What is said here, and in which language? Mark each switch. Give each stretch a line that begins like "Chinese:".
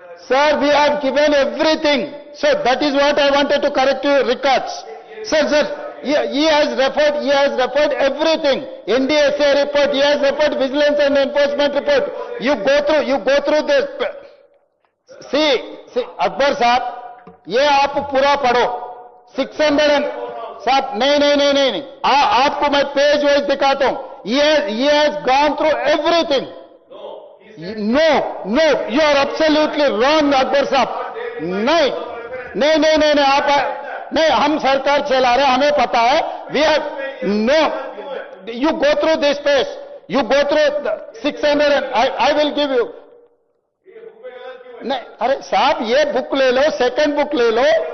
English: Sir, we have given everything. So that is what I wanted to correct your records. Sir, he has referred everything. NDSA report, he has referred Vigilance and Enforcement report. You go through this.
Hindi: See, Akbar साहब, ये आप पूरा पढ़ो. 600 साहब, नहीं. आपको मैं page wise दिखाता हूँ.
English: He has gone through everything. No, you are absolutely wrong, Akbar sahab.
Hindi: नहीं, आप नहीं, हम सरकार चला रहे, हमें पता है.
English: We have no. You go through this page. You go through 600 and I will give you.
Hindi: नहीं, अरे साहब ये बुक ले लो, सेकंड बुक ले लो.